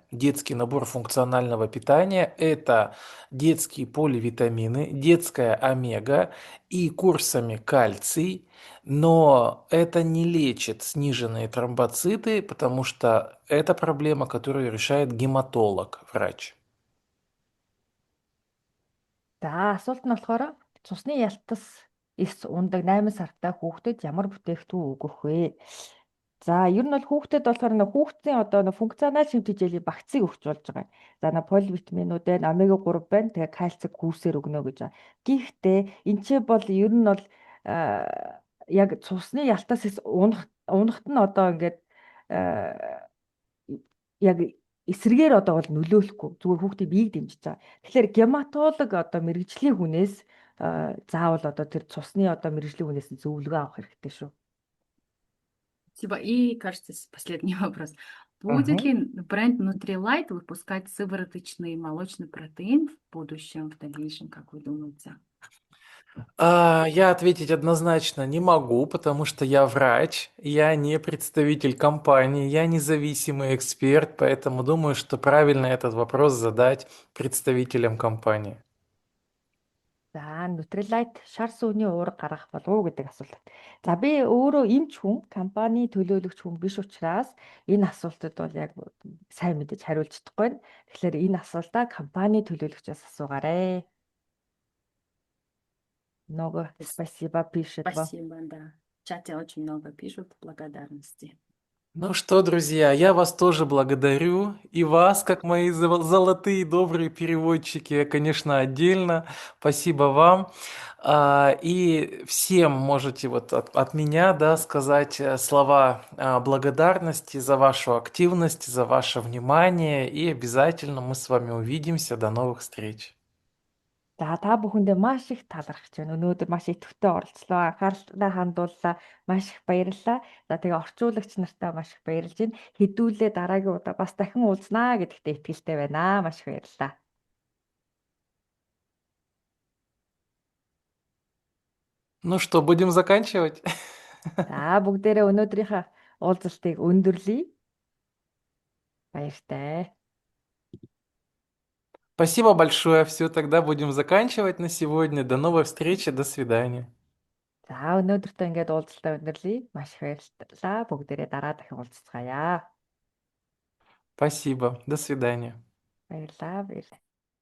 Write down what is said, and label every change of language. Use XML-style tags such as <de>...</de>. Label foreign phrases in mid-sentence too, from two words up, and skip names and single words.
<ru>Детский набор функционального питания – это детские поливитамины, детская омега и курсами кальций. Но это не лечит сниженные тромбоциты, потому что это проблема, которую решает гематолог, врач.</ru> <mn>За асуулт нь болохоор цусны ялтас эс ундаг 8 сартай хүүхдэд ямар бүтээгдэхүүн өгөх вэ? За ер нь бол хүүхдэд болохоор хүүхдийн одоо функционал шимт хичээлийн багцыг өгч болж байгаа. За поливитаминууд байна, омега 3 байна. Тэгээ кальцийг курсээр өгнө гэж байгаа. Гэхдээ энэ ч бол ер нь бол яг цусны ялтас эс унахт нь одоо ингээд аа, яг эсрэгээр одоо бол нөлөөлөхгүй зүгээр хүүхдийн биеийг дэмжиж байгаа. Тэгэхээр гематолог одоо мэрэгжлийн хүнээс заавал одоо тэр цусны одоо мэрэгжлийн хүнээс зөвлөгөө авах хэрэгтэй шүү.</mn> <ru>Спасибо. И, кажется, последний вопрос. Будет ли бренд Nutrilite выпускать сывороточный молочный протеин в будущем, в дальнейшем, как вы думаете? Я ответить однозначно не могу, потому что я врач, я не представитель компании, я независимый эксперт, поэтому думаю, что правильно этот вопрос задать представителям компании.</ru> <mn>За Nutrilite шар сүүний уурга гаргах болов уу гэдэг асуулт. За би өөрөө эмч хүн, компани төлөөлөгч хүн биш учраас энэ асуултад бол яг сайн мэдэж хариулж чадахгүй байна. Тэгэхээр энэ асуултаа компани төлөөлөгчөөс асуугаарай.</mn> <ru>Много спасибо пишет вам. Спасибо, да. В чате очень много пишут благодарности. Ну что, друзья, я вас тоже благодарю, и вас, как мои золотые добрые переводчики, конечно, отдельно. Спасибо вам. И всем можете вот от меня, да, сказать слова благодарности за вашу активность, за ваше внимание, и обязательно мы с вами увидимся. До новых встреч.</ru> <mn>За та бүхэндээ маш их талархаж байна. Өнөөдөр маш идэвхтэй оролцлоо. Анхаарлаа хандууллаа. Маш их баярлалаа. За тэгээ орчуулагч нартай маш их баярлж байна. Хэдүүлээ дараагийн удаа бас дахин уулзнаа гэдэгтээ итгэлтэй байна. Маш их баярлалаа.</mn> <ru>Ну что, будем заканчивать?</ru> <mn>За бүгдээрээ өнөөдрийнхээ уулзалтыг өндөрлөе. Баяртай.</mn> <ru>Спасибо большое. Все, тогда будем заканчивать на сегодня. До новой встречи. До свидания.</ru> <mn>За өнөөдөртөө ингээд уулзалтаа өндөрлөе. Маш их баярлалаа. Бүгдээрээ дараа дахин уулзцгаая.</mn> <ru>Спасибо. До свидания.</ru> <mn>Баярлалаа.</mn>